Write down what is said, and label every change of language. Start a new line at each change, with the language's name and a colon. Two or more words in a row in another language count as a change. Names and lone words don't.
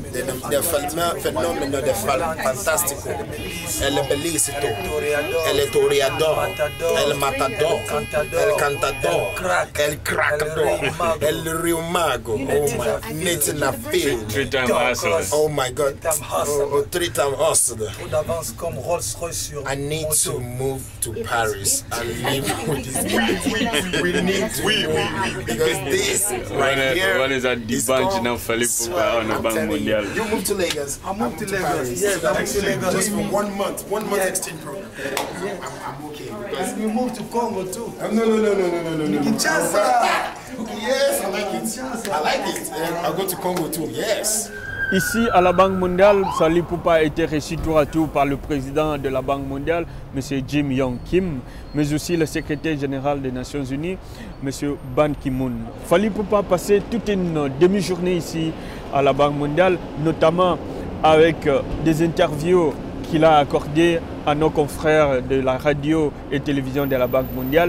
Italian: Del fenomeno del fantastico, el bellissimo, el toreador, el matador, el cantador, el crackador, el riumago,
English: oh my, Nathan Phil, oh my God, three-time hustler. I need to move to Paris and live with this guy. We need to move because this right here. What is that D'banj now, Fally Ipupa on the Bank Mondial? You moved to Lagos. I moved to Lagos. Yes, I moved to Lagos. Just for 1 month. 1 month exchange program. I'm okay. And we moved to Congo too. No. Kinshasa. Yes, I like it. I like it. I'll go to Congo too. Yes.
French: Ici, à la Banque mondiale, Fally Ipupa a été reçu tour à tour par le président de la Banque mondiale, M. Jim Yong Kim, mais aussi le secrétaire général des Nations Unies, M. Ban Ki-moon. Fally Ipupa a passé toute une demi-journée ici à la Banque mondiale, notamment avec des interviews qu'il a accordées à nos confrères de la radio et télévision de la Banque mondiale.